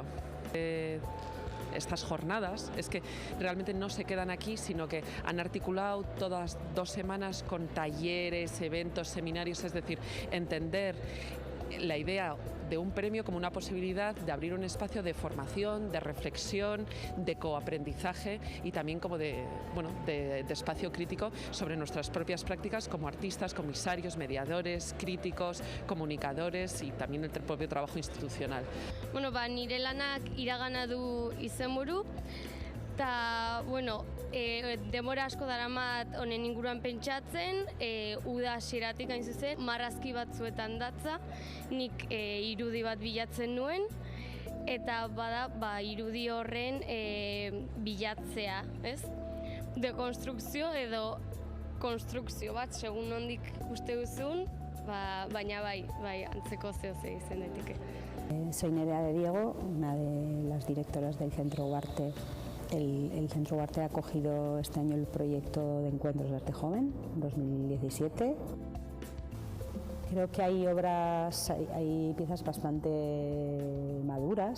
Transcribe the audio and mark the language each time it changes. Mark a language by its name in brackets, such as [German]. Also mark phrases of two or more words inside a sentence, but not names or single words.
[Spanish] Estas jornadas es que realmente no se quedan aquí, sino que han articulado todas 2 semanas con talleres, eventos, seminarios, es decir, entender la idea de un premio como una posibilidad de abrir un espacio de formación, de reflexión, de coaprendizaje y también como de espacio crítico sobre nuestras propias prácticas como artistas, comisarios, mediadores, críticos, comunicadores y también el propio trabajo institucional. [Basque] Bueno, nire lanak iragana du izenburu, eta, denbora asko daramat honen inguruan pentsatzen, uda hasieratik hain zuzen, marrazki batzuetan datza, nik irudi bat bilatzen nuen, eta bada irudi horren bilatzea, ez? Dekonstrukzio edo konstrukzio bat, segun nondik uste duzun, baina bai, antzeko zehose izen daiteke. [Spanish] Soy Nerea de Diego, una de las directoras del Centro Ugarte. El Centro Ugarte ha acogido este año el proyecto de Encuentros de Arte Joven 2017. Creo que hay obras, hay piezas bastante maduras.